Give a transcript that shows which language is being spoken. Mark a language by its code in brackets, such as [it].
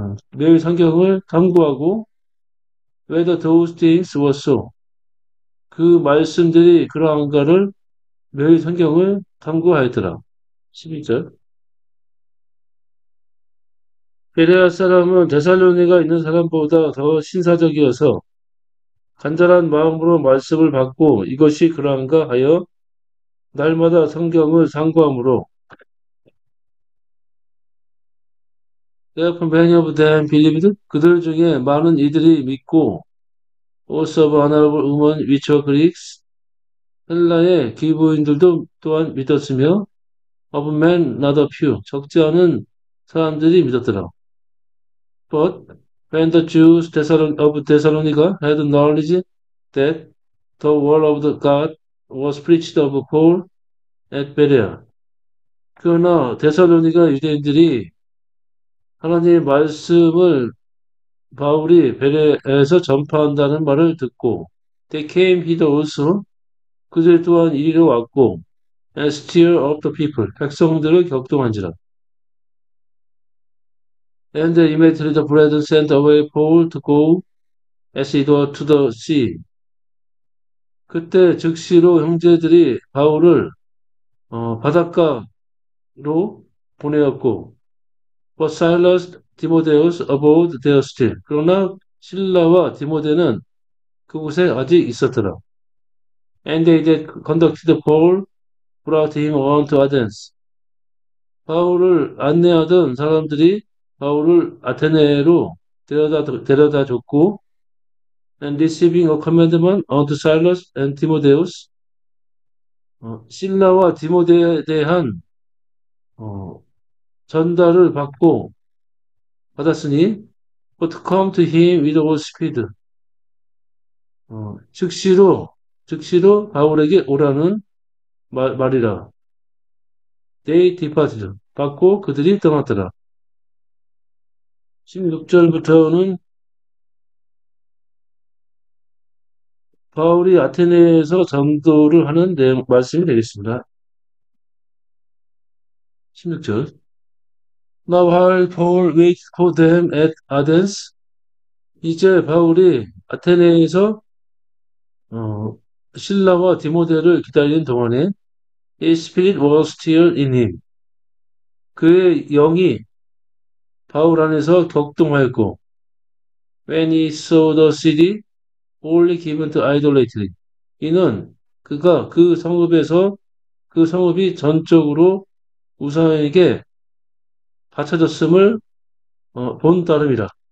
[ko] 매일 성경을 탐구하고 [en] whether those things were so. [ko] 그 말씀들이 그러한가를 매일 성경을 탐구하였더라. 12절. 베레아 사람은 데살로니가 있는 사람보다 더 신사적이어서 간절한 마음으로 말씀을 받고 이것이 그러한가 하여 날마다 성경을 상고함으로 [en] Therefore many of them believed [ko] 그들 중에 많은 이들이 믿고 [en] also of honorable women which were Greeks [ko] 헬라의 기부인들도 또한 믿었으며 [en] of men not a few [ko] 적지 않은 사람들이 믿었더라. [en] But when the Jews of Thessalonica had knowledge that the word of the God was preached of Paul at Berea. [ko] 그러나 데살로니가 유대인들이 하나님의 말씀을 바울이 베레에서 전파한다는 말을 듣고 [en] they came hither also [ko] 그들 또한 이리로 왔고 [en] and stir up the people [ko] 백성들을 격동한지라. [en] And immediately the brethren sent away Paul to go as it were to the sea. [ko] 그때 즉시로 형제들이 바울을 바닷가로 보내었고 [en] But Silas, Timotheus abode there still. [ko] 그러나 실라와 디모데는 그곳에 아직 있었더라. [en] And they that conducted Paul brought him on to Athens. [ko] 바울을 안내하던 사람들이 바울을 아테네로 데려다 줬고 [en] and receiving a commandment unto Silas and Timotheus [ko] 실라와 디모데에 대한 어, 전달을 받았으니 [en] but come to him with all speed [ko] 즉시로 바울에게 오라는 말이라. [en] They departed. [ko] 받고 그들이 떠났더라. 16절부터는 바울이 아테네에서 전도를 하는 내용, 말씀이 되겠습니다. 16절. [en] Now while Paul waited for them at Athens, [ko] 이제 바울이 아테네에서 어, 신라와 디모데를 기다리는 동안에 [en] His spirit was still in him. [ko] 그의 영이 바울 안에서 격동하였고 [en] When he saw the city wholly given to idolatry. [ko] 이는 그가 그 성읍이 전적으로 우상에게 바쳐졌음을 본 따름이라.